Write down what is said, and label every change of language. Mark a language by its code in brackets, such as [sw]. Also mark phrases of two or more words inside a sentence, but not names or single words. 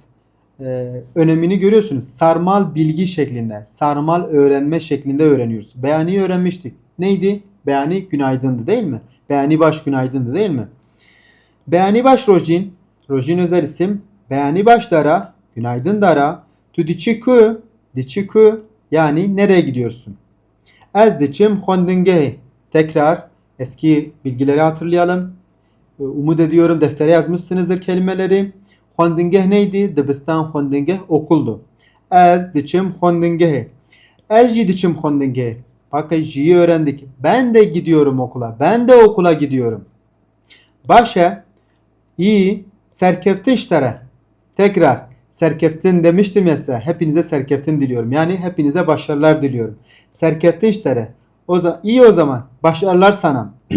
[tr] Önemini görüyorsunuz. Sarmal bilgi şeklinde, sarmal öğrenme şeklinde öğreniyoruz. Beyani öğrenmiştik. Neydi? Beyani günaydındı değil mi? [ku] Beyani baş [tr] günaydındı değil mi? [ku] Beyani baş [tr] rojin özel isim. [ku] Beyani başlara Günaydın Dara. Tu diçi ku. Diçi ku [tr] yani nereye gidiyorsun? [ku] Ez diçim xwendingehê. [tr] Tekrar eski bilgileri hatırlayalım. Umut ediyorum deftere yazmışsınızdır kelimeleri. Xwendingeh neydi? [ku] Dibistan xwendingeh okuldu. Ez diçim xwendingehê. Ez jî diçim xwendingehê. [tr] Bakın ji'yi öğrendik. Ben de gidiyorum okula. Ben de okula gidiyorum. Başa iyi serkeftin işlere. Tekrar serkeftin demiştim ya size. Hepinize serkeftin diliyorum. Yani hepinize başarılar diliyorum. Serkeftin işlere. İyi o zaman. Başarılar sana.